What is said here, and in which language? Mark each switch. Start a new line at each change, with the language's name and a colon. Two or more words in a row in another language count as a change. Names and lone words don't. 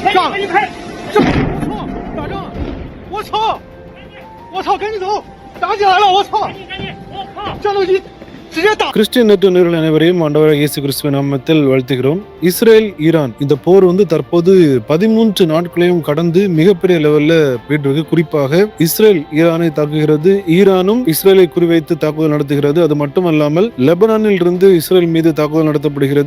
Chinese: 上！这打仗！我操！我操！赶紧走！打起来了！我操！战斗机直接打！
Tamil: கிறிஸ்டியன் நெட்டுநர்கள் அனைவரையும் ஆண்டவராகிய இயேசு கிறிஸ்துவின் நாமத்தில் வாழ்த்துகிறோம். இஸ்ரேல் ஈரான் இந்த போர் தற்போது 13 நாட்களையும் கடந்து மிகப்பெரிய லெவல்ல போயிட்டு இருக்கு. குறிப்பாக இஸ்ரேல் ஈரானை தாக்குகிறது, ஈரானும் இஸ்ரேலை குறிவைத்து தாக்குதல் நடத்துகிறது. அது மட்டுமல்லாமல் லெபனானில் இருந்து இஸ்ரேல் மீது தாக்குதல் நடத்தப்படுகிறது.